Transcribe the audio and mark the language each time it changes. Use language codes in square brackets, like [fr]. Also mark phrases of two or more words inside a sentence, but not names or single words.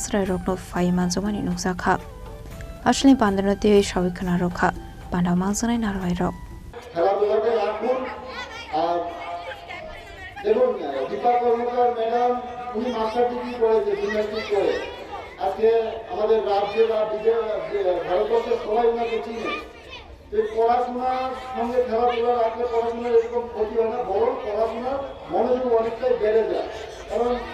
[trp] srai rokno fai manjomani nuksa Ashli bandana te shawi khana rokha banda manjanai narwai rok [bn] খেলাধুলাকে রাখুন আর দেখুন দীপা কর্মকার ম্যাডাম উনি [en] master degree [bn] করেছে জিমন্যাস্টিক করে আজকে আমাদের রাজ্যে বা ভারতবর্ষের সবাই ওনাকে চিনে তো পড়াশোনার সঙ্গে খেলাধুলা রাখলে পড়াশোনার এরকম ক্ষতি হয় না বরং পড়াশোনার মনোযোগ অনেকটাই বেড়ে যায় কারণ